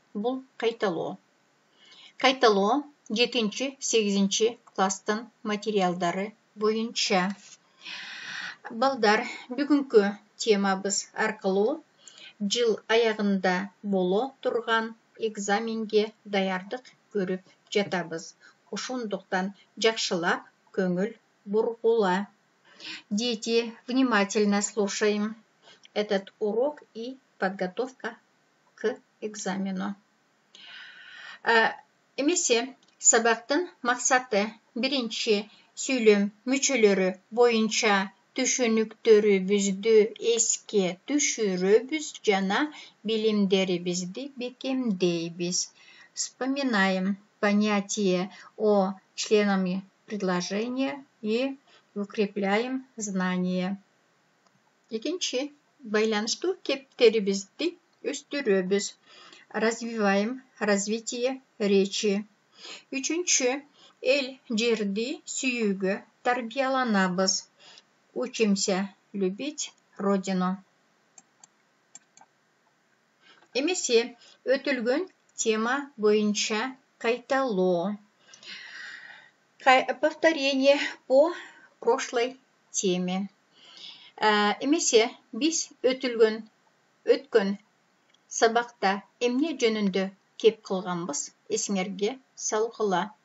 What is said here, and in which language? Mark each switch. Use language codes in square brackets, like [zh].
[ky] Бұл қайталау. Қайталау 7-8 кластың материалдары бойынша. Балдар, бүгінгі темабыз арқылы жыл аяғында боло тұрған экзаменге даярдық көріп жатабыз. Ошондуктан жакшылап көңүл бургула. [ru] Дети, внимательно слушаем этот урок и подготовка к экзамену. [ky] Эмесе, сабактын максаты биринчи сөйлем мүчөлөрү боюнча түшүнүктөрүбүздү эске түшүрөбүз жана билимдерибизди бекемдейбиз. [ru] Вспоминаем понятие о членах предложения и укрепляем знания. [ky] Экинчи, байланыштуу кептерибизди өстүрөбүз. [ru] Развиваем развитие речи. [ky] Үчүнчү, эл жерди сүйүүгө тарбияланабыз. [ru] Учимся любить родину. [ky] Эмесе, өтүлгөн тема боюнча кайталоо. [ru] Повторение по прошлой теме. [ky] Эмесе, биз өткөн сабакта эмне жөнүндө кеп кылганбыз, эсиңерге салгыла.